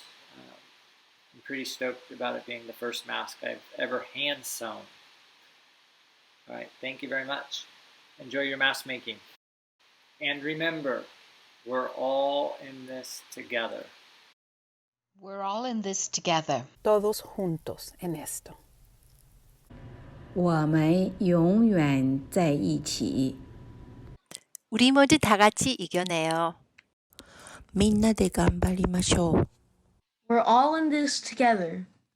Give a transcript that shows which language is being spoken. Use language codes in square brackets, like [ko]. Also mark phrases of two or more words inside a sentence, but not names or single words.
[en] I'm pretty stoked about it being the first mask I've ever hand sewn. All right, thank you very much. Enjoy your mask making. And remember, we're all in this together. We're all in this together. [es] Todos juntos en esto. [zh] 我们永远在一起。 [ko] 우리 모두 다 같이 이겨내요. [ja] みんなで頑張りましょう。 [en] We're all in this together.